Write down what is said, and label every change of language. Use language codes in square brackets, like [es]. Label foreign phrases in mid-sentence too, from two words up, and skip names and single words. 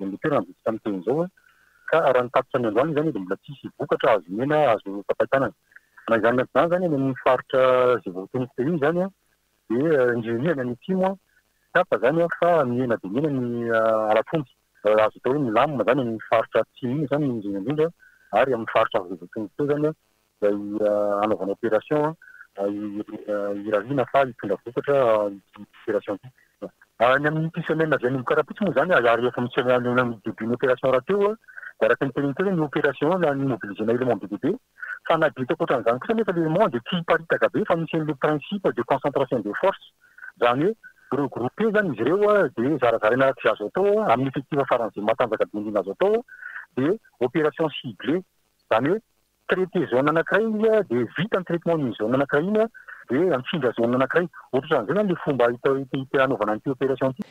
[mg] ny toerana bisika amin'ny teny zao ka raha ny tapitra ny androany zany dia mbola tsisy vokatra azo mena azo tapaitanana na izany zany zany amin'ny faritra zay vao teniko iny zany dia indrindrina ny timo tapa zany fa mihena dia mihena ny alatomby azo atao hoe milamina zany amin'ny faritra timo iny zany indrindra ary amin'ny faritra zay vao teniko teo zany zay anaovana opération irarina fa hitondra vokatra opération ity. Ny amin'ny ity semaine avy any karapitsy moa zany ary efa amin'ny début ny opération raha teo araka ny teniny teo ny opération ny mobilisena élément BDB fa nabita koatran'izany kosa nefa [fr] l'élément de [mg] tia paritaka be fa misy [fr] le principe de concentration des forces [mg] zany hoe regroupé zany izy ireo dia zarazaraina araka azo atao amin'ny effectif faran'izay matanjaka dindina azo atao dia [fr] opération ciblée [mg] zany hoe [fr] traité zone [mg] anankiray dia vita ny traitement ny zone anankiray iny dia mifindra zone anankiray ohatran'izay zany le fomba anaovana an'ity opération ity.